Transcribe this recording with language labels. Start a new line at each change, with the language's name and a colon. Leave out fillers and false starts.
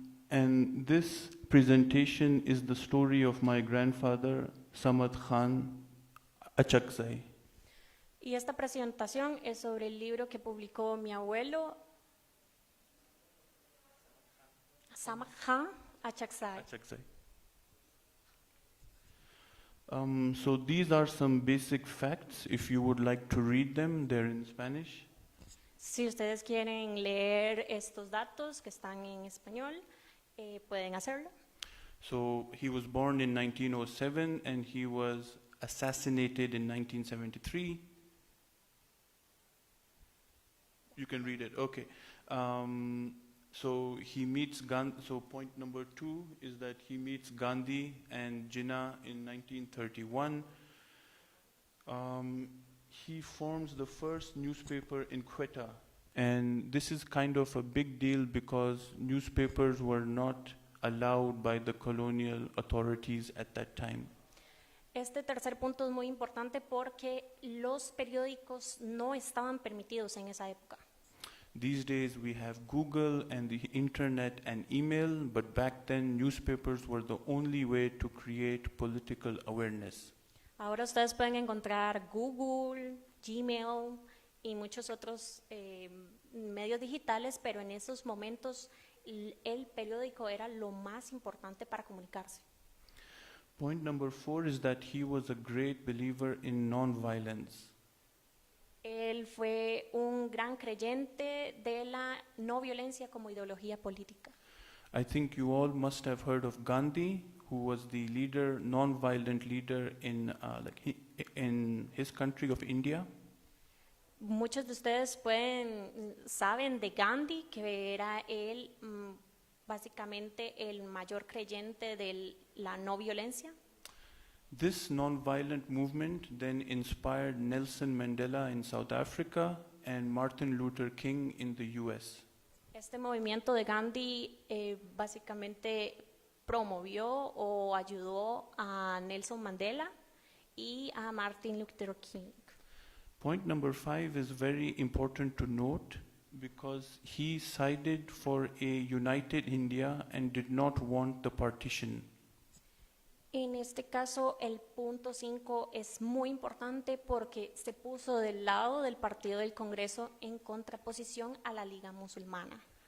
English: And this presentation is the story of my grandfather, Samad Khan Achakzai.
Spanish: Y esta presentación es sobre el libro que publicó mi abuelo, Samad Khan Achakzai. Achakzai.
English: So these are some basic facts. If you would like to read them, they're in Spanish.
Spanish: Si ustedes quieren leer estos datos que están en español, pueden hacerlo.
English: So he was born in 1907 and he was assassinated in 1973. You can read it. Okay. So he meets Gandhi. So point number 2 is that he meets Gandhi and Jinnah in 1931. He forms the first newspaper in Quetta, and this is kind of a big deal because newspapers were not allowed by the colonial authorities at that time.
Spanish: Este tercer punto es muy importante porque los periódicos no estaban permitidos en esa época.
English: These days we have Google and the internet and email, but back then newspapers were the only way to create political awareness.
Spanish: Ahora ustedes pueden encontrar Google, Gmail y muchos otros medios digitales, pero en esos momentos el periódico era lo más importante para comunicarse.
English: Point number 4 is that he was a great believer in non-violence.
Spanish: Él fue un gran creyente de la no violencia como ideología política.
English: I think you all must have heard of Gandhi, who was the leader, non-violent leader in his country of India.
Spanish: Muchos de ustedes saben de Gandhi, que era él básicamente el mayor creyente de la no violencia.
English: This non-violent movement then inspired Nelson Mandela in South Africa and Martin Luther King in the US.
Spanish: Este movimiento de Gandhi básicamente promovió o ayudó a Nelson Mandela y a Martin Luther King.
English: Point number 5 is very important to note because he sided for a united India and did not want the partition.
Spanish: En este caso, el punto 5 es muy importante porque se puso del lado del Partido del Congreso en contraposición a la Liga Musulmana.